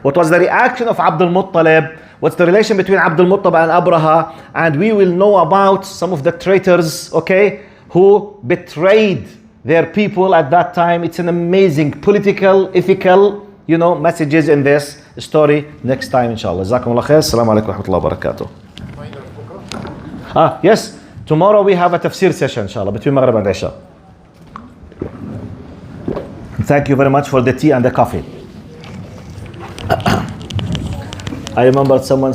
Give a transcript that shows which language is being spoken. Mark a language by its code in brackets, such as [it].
[en] What was the reaction of Abdul Muttalib? What's the relation between Abdul Muttalib and Abraha? And we will know about some of the traitors, okay, who betrayed their people at that time. It's an amazing political, ethical, messages in this story next time inshallah. [ar] جزاكم الله خير. السلام عليكم ورحمة الله وبركاته. [en] Yes, tomorrow we have a tafsir session inshallah between Maghrib and Isha. Thank you very much for the tea and the coffee. I remembered someone said